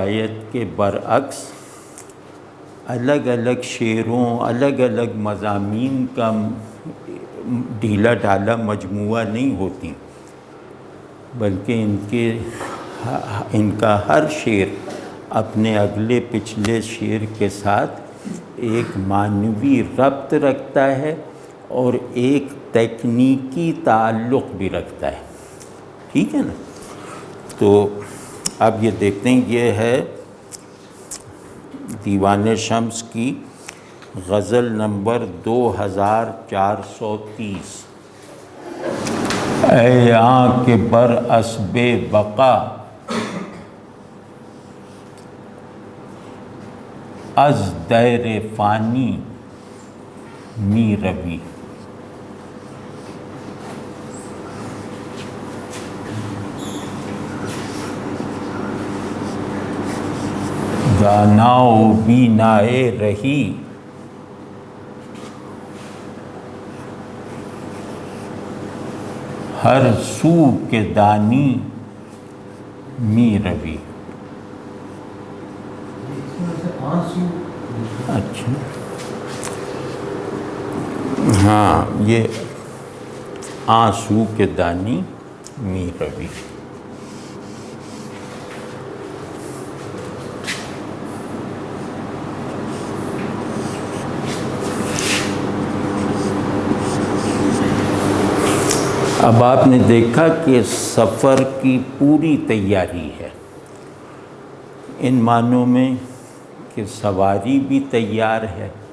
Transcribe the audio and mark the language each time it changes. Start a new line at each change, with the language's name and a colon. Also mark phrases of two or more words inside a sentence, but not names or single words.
Urdu: روایت کے برعکس الگ الگ شعروں، الگ الگ مضامین کا ڈھیلا ڈھالا مجموعہ نہیں ہوتی، بلکہ ان کا ہر شعر اپنے اگلے پچھلے شعر کے ساتھ ایک معنوی ربط رکھتا ہے اور ایک تکنیکی تعلق بھی رکھتا ہے، ٹھیک ہے نا؟ تو اب یہ دیکھتے ہیں، یہ ہے دیوان شمس کی غزل نمبر 2430۔
Persian: اے آنکھ بر اسب بقا از دیر فانی می روی، دانا و بینائے رہی ہر سو کے دانی می روی۔
Urdu: اچھا ہاں، یہ
Persian: آنسو کے دانی می روی۔
Urdu: اب آپ نے دیکھا کہ سفر کی پوری تیاری ہے، ان معنوں میں کہ سواری بھی تیار ہے